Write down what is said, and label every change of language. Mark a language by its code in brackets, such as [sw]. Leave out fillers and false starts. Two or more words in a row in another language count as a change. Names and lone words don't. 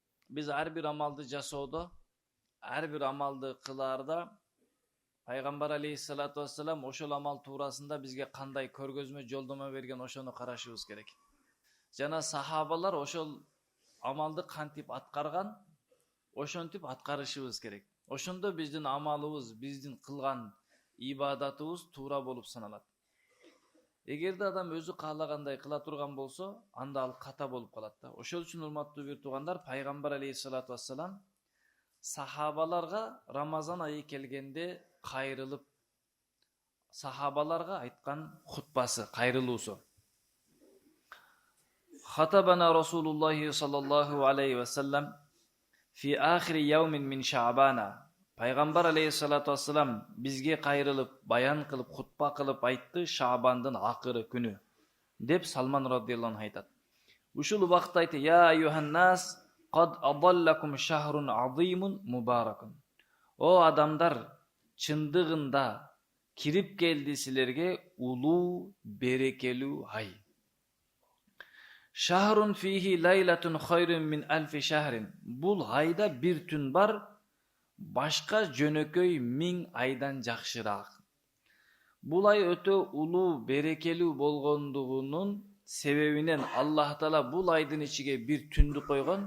[ky] Biz her bir amalды жасоодо, her bir amalды кылаарда Пайгамбар [ar] عليه الصلاة والسلام [ky] ошол амал туурасында бизге кандай көргөзмө, жолдомо берген ошону карашыбыз керек. Жана сахабалар ошол амалды кантип аткарган, ошентип аткарышыбыз керек. Ошондо биздин амалыбыз, биздин кылган ибадатыбыз туура болуп саналат. Эгерде адам өзү каалагандай кыла турган болсо, анда ал ката болуп калат да. Ошол үчүн урматтуу бир туугандар, Пайгамбар [ar] عليه الصلاة والسلام [ky] сахабаларга Рамазан айы келгенде кайрылып, сахабаларга айткан хутбасы, кайрылуусу. [ar] خطبنا رسول الله صلى الله عليه وسلم في آخر يوم من شعبان. [ky] Пайгамбар [ar] عليه الصلاة والسلام [ky] бизге кайрылып, баян кылып, хутба кылып айтты Шаабандын акыры күнү деп Салман [ar] رضي الله عنه [ky] айтат. Ушул убакытта айтты: [ar] "يا أيها الناس قد أظلكم شهر عظيم مبارك." [ky] О адамдар, чындыгында кирип келди силерге улуу, берекелүү ай. [ar] شهر فيه ليلة خير من ألف شهر. [ky] Бул айда бир түн бар, башка жөнөкөй 1000 айдан жакшыраак. Бул ай өтө улуу, берекелүү болгондугунун себебинен Аллах Таала бул айдын ичиге бир түндү койгон.